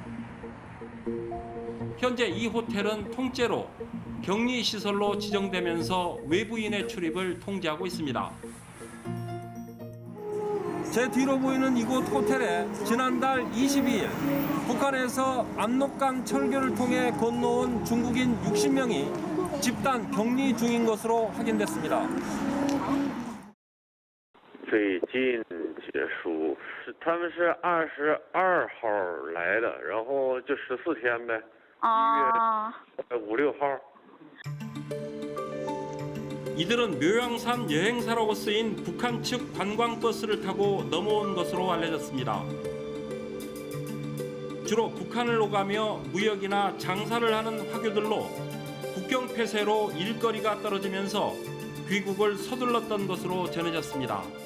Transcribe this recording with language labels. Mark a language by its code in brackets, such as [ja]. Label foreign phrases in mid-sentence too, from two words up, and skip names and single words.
[ko] 현재 이 호텔은 통째로 격리시설로 지정되면서 외부인의 출입을 통제하고 있습니다. 제 뒤로 보이는 이곳 호텔에 지난달 22일 북한에서 압록강 철교를 통해 건너온 중국인 60명이 집단 격리 중인 것으로 확인됐습니다. [zh] 最近结束，他们是22号来的，然后就14天呗。1月5、6号。 [ko] 이들은 묘양산 여행사라고 쓰인 북한 측 관광버스를 타고 넘어온 것으로 알려졌습니다. 주로 북한을 오가며 무역이나 장사를 하는 화교들로 국경 폐쇄로 일거리가 떨어지면서 귀국을 서둘렀던 것으로 전해졌습니다.